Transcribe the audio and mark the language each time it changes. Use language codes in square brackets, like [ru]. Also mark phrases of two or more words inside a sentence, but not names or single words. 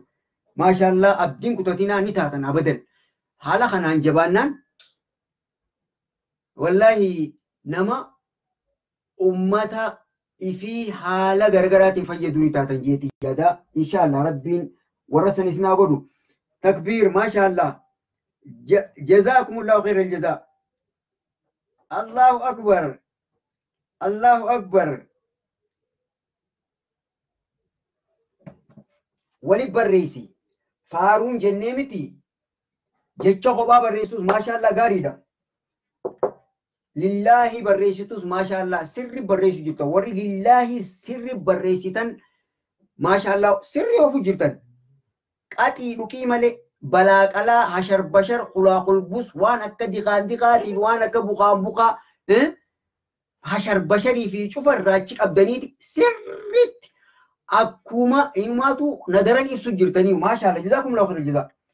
[om] Maashaallah abdiin kutatinaa ni taatan abadan. Haala kanaan jabaannaan wallahi nama ummata ifii haala gargaraatiin fayyaduu ni taatan jeetii yaada. Inshaallah Rabbiin warra san isin haa godhu. [ar] تكبير ما شاء الله. جزاكم الله خير الجزاء. الله أكبر الله أكبر. [om] Wali barreessi. Faaruun jennee miti. Jecha kophaa barreessuus maashaallah gaariidha. Lillahi barreessitus maashaallah sirri barreessu jirta. Warri lillahi sirri barreessitan maashaallah sirri ofu jirtan. Qaxii dhuqii malee balaaqalaa hashar bashar qulaa qulbus waan akka diqaatiin waan akka buqaa hashar basharii fi cufa irraachi qabdaniiti sirritti akkuma inumaatu nadaran ibsu jirtanii [ar] ما شاء الله جزاكم الله خير الجزاء.